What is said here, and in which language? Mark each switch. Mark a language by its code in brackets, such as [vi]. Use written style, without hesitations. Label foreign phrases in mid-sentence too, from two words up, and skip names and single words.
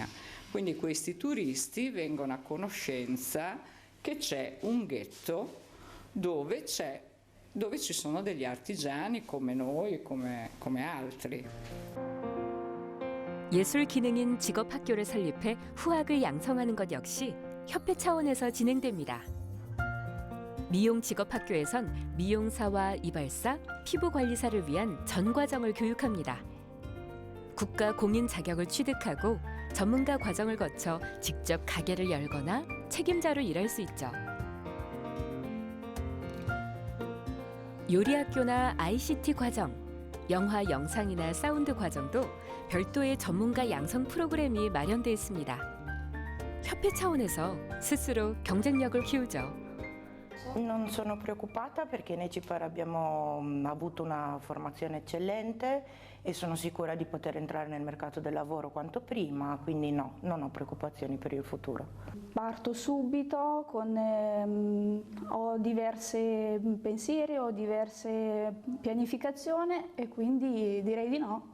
[it] Quindi questi turisti vengono a conoscenza che c'è un ghetto dove ci sono degli artigiani come noi, come altri. [ko] 예술 기능인 직업학교를 설립해 후학을 양성하는 것 역시 협회 차원에서 진행됩니다. 미용 직업학교에선 미용사와 이발사, 피부관리사를 위한 전 과정을 교육합니다. 국가 공인 자격을 취득하고 전문가 과정을 거쳐 직접 가게를 열거나 책임자로 일할 수 있죠. 요리학교나 ICT 과정, 영화 영상이나 사운드 과정도 별도의 전문가 양성 프로그램이 마련돼 있습니다. 협회 차원에서 스스로 경쟁력을 키우죠. [it] Non sono preoccupata perché in Ecipar abbiamo avuto una formazione eccellente e sono sicura di poter entrare nel mercato del lavoro quanto prima, quindi no, non ho preoccupazioni per il futuro. Parto subito ho diversi pensieri, ho diverse pianificazioni e quindi direi di no.